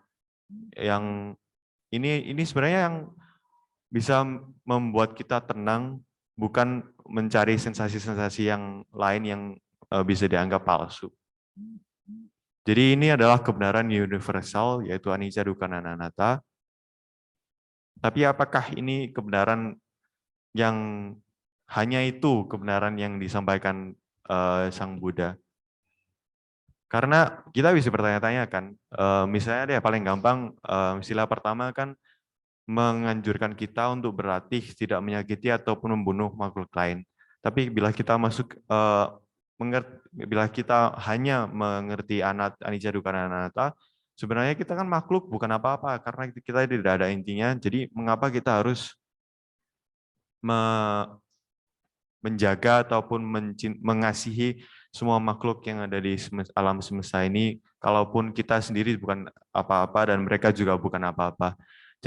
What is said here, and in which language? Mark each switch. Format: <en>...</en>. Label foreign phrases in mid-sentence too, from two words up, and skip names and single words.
<id>Yang ini sebenarnya yang bisa membuat kita tenang, bukan mencari sensasi-sensasi yang lain yang bisa dianggap palsu. Jadi ini adalah kebenaran universal, yaitu</id> <pi>anicca, dukkha,</pi> <id>dan anatta. Tapi apakah ini kebenaran yang hanya itu kebenaran yang disampaikan Sang Buddha? Karena kita bisa bertanya-tanya kan, misalnya deh paling gampang, sila pertama kan menganjurkan kita untuk berlatih tidak menyakiti ataupun membunuh makhluk lain. Tapi bila kita bila kita hanya mengerti</id> <pi>anicca, dukkha,</pi> <id>dan anatta, sebenarnya kita kan makhluk bukan apa-apa karena kita tidak ada intinya. Jadi mengapa kita harus menjaga ataupun mengasihi semua makhluk yang ada di alam semesta ini, kalaupun kita sendiri bukan apa-apa dan mereka juga bukan apa-apa.</id>